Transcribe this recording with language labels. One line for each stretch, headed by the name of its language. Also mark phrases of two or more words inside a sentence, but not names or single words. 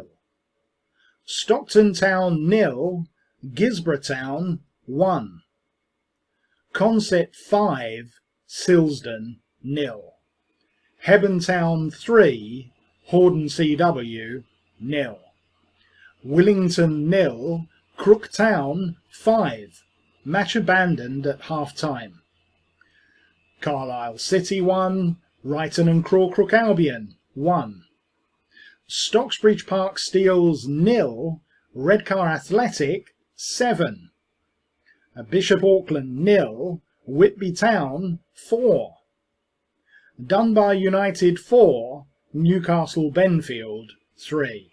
English: Stockton Town 0, Gisborough Town 1. Consett 5, Silsden 0. Hebburn Town 3, Hordern CW 0. Willington 0, Crook Town 5. Match abandoned at half-time. Carlisle City 1, Brighton and Crawcrook Albion 1. Stocksbridge Park Steels 0, Redcar Athletic 7. Bishop Auckland 0, Whitby Town 4. Dunbar United 4, Newcastle Benfield 3.